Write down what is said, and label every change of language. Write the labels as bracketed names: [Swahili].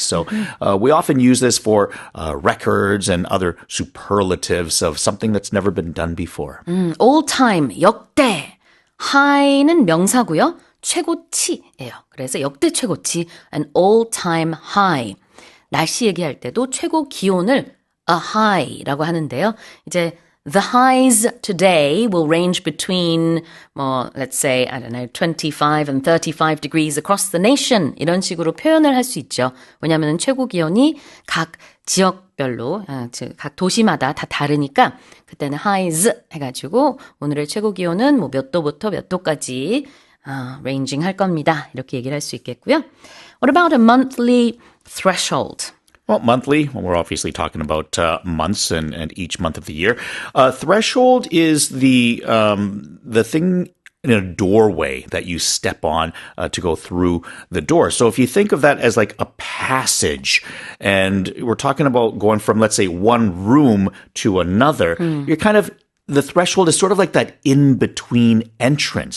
[English] So we often use this for records and other superlatives of something that's never been done before. [Korean] All time, 역대. high는 명사고요. 최고치예요. 그래서 역대 최고치, an all time high. 날씨 얘기할 때도 최고 기온을 a high라고 하는데요. [English] 이제 the highs today will range between, let's say, 25 and 35 degrees across the nation. [Korean] 이런 식으로 표현을 할 수 있죠. 왜냐하면 최고 기온이 각 지역별로, 각 도시마다 다 다르니까 그때는 highs 해가지고 오늘의 최고 기온은 몇 도부터 몇 도까지 ranging 할 겁니다. 이렇게 얘기를 할 수 있겠고요. [English] What about a monthly threshold? Well, monthly, we're obviously talking about months and each month of the year. Threshold is the thing in a doorway that you step on to go through the door. So if you think of that as like a passage, and we're talking about going from, let's say, one room to another, you're kind of the threshold is sort of like that in-between entrance.